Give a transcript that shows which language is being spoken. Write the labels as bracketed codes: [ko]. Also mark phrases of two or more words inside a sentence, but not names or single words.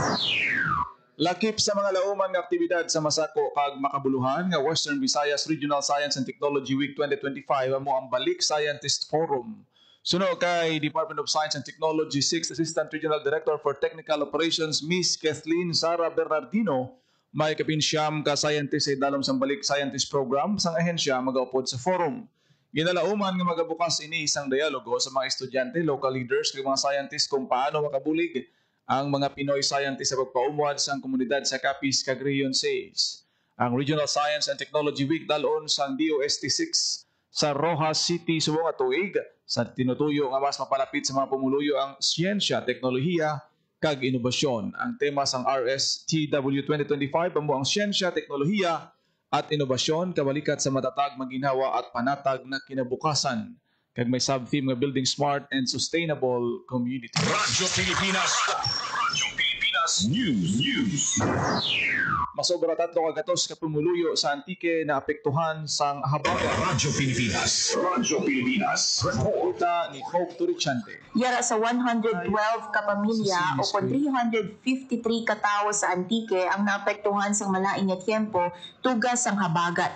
[hil] Lakip sa mga lauman nga aktibidad sa Masako kag makabuluhan nga Western Visayas Regional Science and Technology Week 2025 amo ang Balik Scientist Forum. Suno kay Department of Science and Technology 6th Assistant Regional Director for Technical Operations Miss Kathleen Sara Bernardino, may kapinsyam ka scientist sa dalom sang Balik Scientist Program sang ahensya magaupod sa forum. Ginalauman nga magabukas ini isang dialogo sa mga estudyante, [en] local leaders, [hil] kag mga scientist kung paano makabulig ang mga Pinoy scientist sa pagpaumuad sa komunidad sa Capiz kag Region 6. Ang Regional Science and Technology Week dalon sang DOST 6 sa Rojas City subong nga tuig sa tinutuyo nga mas mapalapit sa mga pumuluyo ang siyensya, teknolohiya kag inobasyon. Ang tema sang RSTW 2025 amo ang [tl] siyensya, teknolohiya at inobasyon kabalikat sa matatag, maginhawa at panatag na kinabukasan. [hil] Kag may sub-theme nga [en] building smart and sustainable community. [hil] Radyo Pilipinas. Radyo Pilipinas Pilipinas News. Masobra 3 kagatos ka pumuluyo sa Antique na apektuhan sang habagat. Radyo Pilipinas. Kita ni Hope Turichante. Yara sa 112 ka pamilya o 353 ka tawo sa Antique ang naapektuhan sang malain nga tiempo tugas ang habagat.